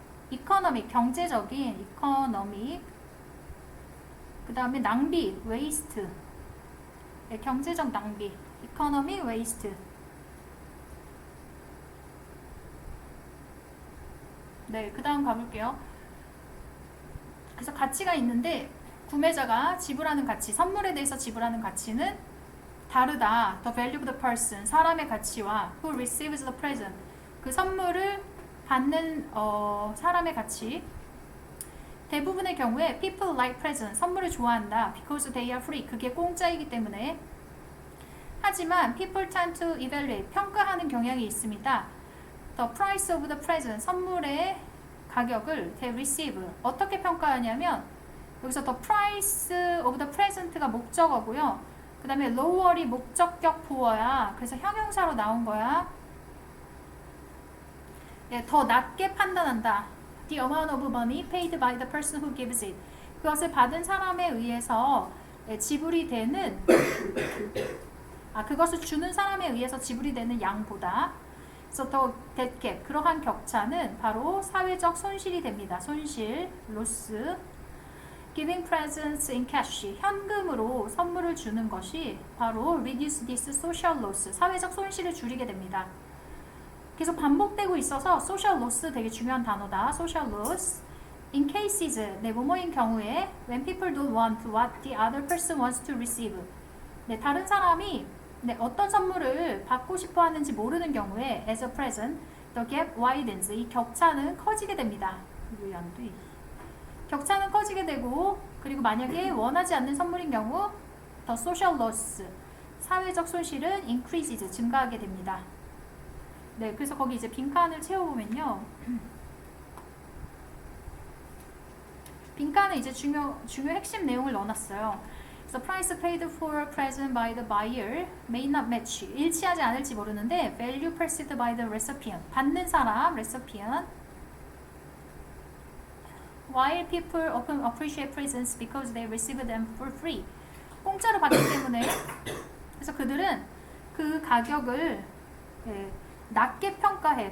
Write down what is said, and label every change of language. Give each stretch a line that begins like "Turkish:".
English: economic,
Korean: 경제적인
English: economic.
Korean: 그 다음에 낭비, waste. 네, 경제적 낭비,
English: economic waste.
Korean: 네, 그 다음 가볼게요. 그래서 가치가 있는데 구매자가 지불하는 가치, 선물에 대해서 지불하는 가치는 다르다.
English: The value of the person,
Korean: 사람의 가치와
English: who receives the present,
Korean: 그 선물을 받는 사람의 가치. 대부분의 경우에
English: people like presents,
Korean: 선물을 좋아한다.
English: Because they are free,
Korean: 그게 공짜이기 때문에. 하지만
English: people tend to evaluate,
Korean: 평가하는 경향이 있습니다.
English: The price of the present,
Korean: 선물의 가격을
English: they receive,
Korean: 어떻게 평가하냐면 여기서
English: the price of the present
Korean: 가 목적어고요. 그 다음에 lower이 목적격 보어야. 그래서 형용사로 나온 거야. 네, 더 낮게 판단한다.
English: The amount of money paid by the person who gives it.
Korean: 그것을 받은 사람에 의해서 지불이 되는 그것을 주는 사람에 의해서 지불이 되는 양보다. 그래서 더
English: that gap,
Korean: 그러한 격차는 바로 사회적 손실이 됩니다. 손실, loss.
English: Giving presents in cash,
Korean: 현금으로 선물을 주는 것이 바로
English: reduce this social loss,
Korean: 사회적 손실을 줄이게 됩니다. 계속 반복되고 있어서 social loss 되게 중요한 단어다.
English: social loss. In cases,
Korean: 네, 뭐뭐인 경우에
English: when people don't want what the other person wants to receive.
Korean: 네, 다른 사람이 어떤 선물을 받고 싶어 하는지 모르는 경우에
English: as a present, the gap widens.
Korean: 이 격차는 커지게 됩니다. 왜 안 돼? 격차는 커지게 되고, 그리고 만약에 원하지 않는 선물인 경우 the social loss, 사회적 손실은 increases, 증가하게 됩니다. 네, 그래서 거기 이제 빈칸을 채워보면요. 빈칸은 이제 중요 핵심 내용을 넣어놨어요.
English: 그래서 price paid for a present by the buyer may not match.
Korean: 일치하지 않을지 모르는데
English: value perceived by the recipient.
Korean: 받는 사람 recipient.
English: While people often appreciate presents because they receive them for free.
Korean: 공짜로 받기 때문에 그래서 그들은 그 가격을 낮게 평가해.